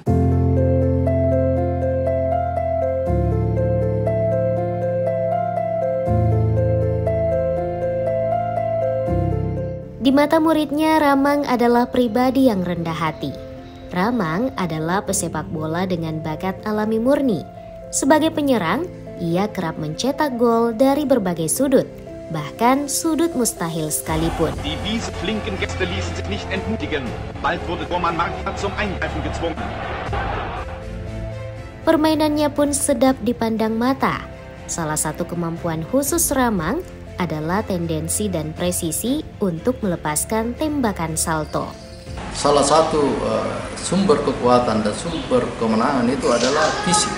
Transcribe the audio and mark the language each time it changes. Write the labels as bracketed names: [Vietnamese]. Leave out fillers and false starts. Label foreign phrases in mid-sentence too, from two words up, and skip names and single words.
[Indonesian] Di mata muridnya, Ramang adalah pribadi yang rendah hati. Ramang adalah pesepak bola dengan bakat alami murni. Sebagai penyerang, ia kerap mencetak gol dari berbagai sudut, bahkan sudut mustahil sekalipun. [German] Die Wiese flinken Gäste ließen sich nicht entmutigen. Bald wurde Tormann Marquardt zum Eingreifen gezwungen. [Indonesian] Permainannya pun sedap dipandang mata. Salah satu kemampuan khusus Ramang adalah tendensi dan presisi untuk melepaskan tembakan salto. Salah satu sumber kekuatan dan sumber kemenangan itu adalah fisik.